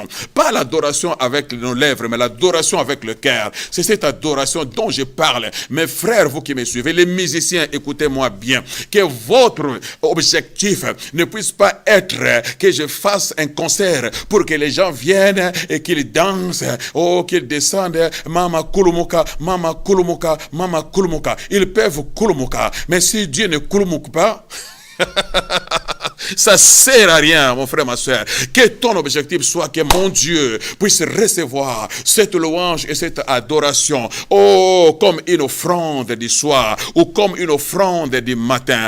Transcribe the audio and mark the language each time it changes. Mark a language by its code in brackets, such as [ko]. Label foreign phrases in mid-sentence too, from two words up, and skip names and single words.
[fr] Pas l'adoration avec nos lèvres, mais l'adoration avec le cœur. C'est cette adoration dont je parle. Mes frères, vous qui me suivez, les musiciens, écoutez-moi bien. Que votre objectif ne puisse pas être que je fasse un concert pour que les gens viennent et qu'ils dansent, oh, qu'ils descendent, [ln] mama kulumuka, mama kulumuka, mama kulumuka. [fr] Ils peuvent kulumuka, mais si Dieu ne kulumuka pas, ça sert à rien, mon frère, ma soeur. Que ton objectif soit que mon Dieu puisse recevoir cette louange et cette adoration, oh, comme une offrande du soir ou comme une offrande du matin.